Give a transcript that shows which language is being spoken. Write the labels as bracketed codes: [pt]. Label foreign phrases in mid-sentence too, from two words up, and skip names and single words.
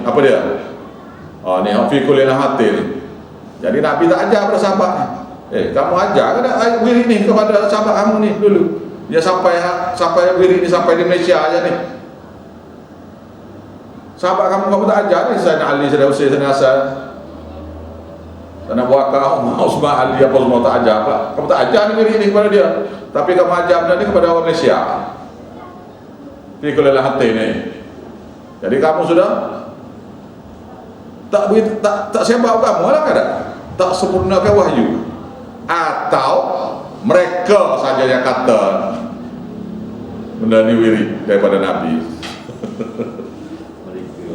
[ms] Apa dia? Ni [ar] في كل لحظة [ms] ni. Jadi Nabi tak ajar pada sahabat ni. Kamu ajar ke tak wirid ni kepada sahabat kamu ni dulu. Dia sampai wirid ni sampai di Malaysia aja ni. Sahabat kamu tak ajar ni, Sayyidina Ali, Sayyidina Husain, Sayyidina Hasan, Sayyidina Abu Bakar, Utsman, Ali, apa semua tak ajar pula. Kamu tak ajar ni wirid ni kepada dia. Tapi kamu ajar benda ni kepada orang Malaysia. [ar] في كل لحظة ni. [ms] Jadi kamu sudah tak sebab kamu lah kan, tak sempurnakan wahyu, atau mereka saja yang kata benda ni wirid daripada Nabi.